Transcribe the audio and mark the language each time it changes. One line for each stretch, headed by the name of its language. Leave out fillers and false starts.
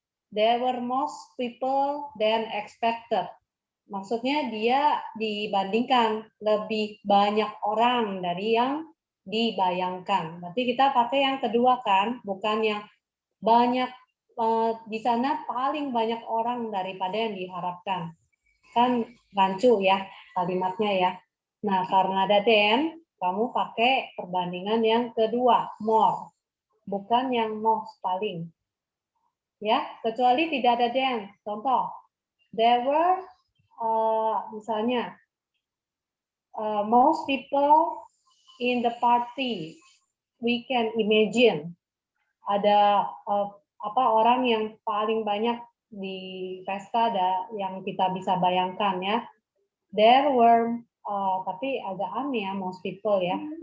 English: There were most people than expected.
Indonesian: Maksudnya dia dibandingkan lebih banyak orang dari yang dibayangkan. Berarti kita pakai yang kedua kan, bukan yang banyak, di sana paling banyak orang daripada yang diharapkan. Kan rancu ya kalimatnya ya. Nah, karena ada than, kamu pakai perbandingan yang kedua, more. Bukan yang most, paling. Ya, kecuali tidak ada than.
English: Contoh, there were, misalnya, most people in the party. We can imagine
Indonesian: ada orang yang paling banyak di pesta, ada yang kita bisa bayangkan ya.
English: There were,
Indonesian: tapi agak aneh ya,
English: most people
Indonesian: ya.